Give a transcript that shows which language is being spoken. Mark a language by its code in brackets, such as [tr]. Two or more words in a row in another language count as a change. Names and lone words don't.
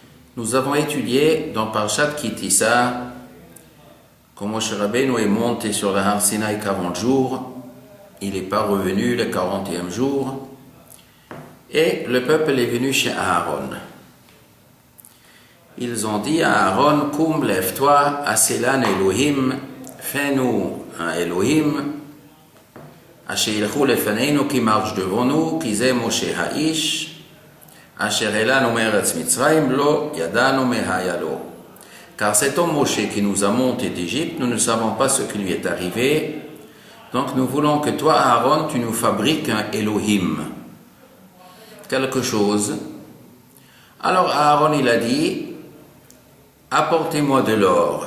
[fr] Nous avons étudié dans Parshat Ki Tisa comment Moshe Rabbeinu est monté sur la Har Sinaï 40 jours, il n'est pas revenu le 40e jour, et le peuple est venu chez Aaron. Ils ont dit à Aaron, Koum, lève-toi, [he] עשה לנו אלהים, [fr] fais-nous un Elohim, [he] אשר ילכו לפנינו, qui marche devant nous, qui זה משה האיש, אשר העלנו מארץ מצרים, לא ידענו מה היה לו. [fr] Car cet homme Moshe qui nous a monté d'Égypte, nous ne savons pas ce qui lui est arrivé, donc nous voulons que toi, Aaron, tu nous fabriques un Elohim, quelque chose. Alors Aaron, il a dit, apportez-moi de l'or.